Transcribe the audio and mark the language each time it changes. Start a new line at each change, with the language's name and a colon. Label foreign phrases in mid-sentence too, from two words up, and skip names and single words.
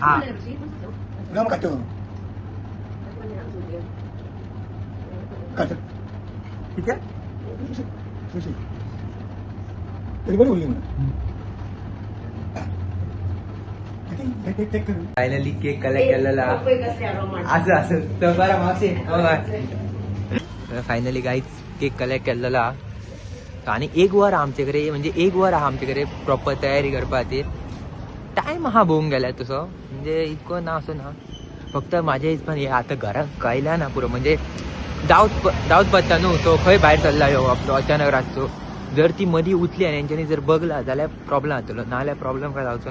Konkani: हा ठीक आहे फायनली
English: cake collect
Konkani: केलेला असं असं तर बरं मावशी
English: finally guys cake collect
Konkani: केलेला आणि एक वर आमचे कडेन म्हणजे एक वर आहा आमचे कडेन प्रॉपर तयारी करपा खातीर. टायम आहा भोवूंक गेल्या तसो म्हणजे इतको ना असो ना फक्त म्हाज्या हिसपान हे आतां घराक कळल्या ना पुरो म्हणजे डावट पडटा न्हू. सो खंय भायर सरला ह्यो आपलो अचानक रातचो जर ती मदीं उठली आनी हेंच्यांनी जर बगला जाल्यार प्रॉब्लम जातलो नाल्यार प्रॉब्लम काय जावचो ना.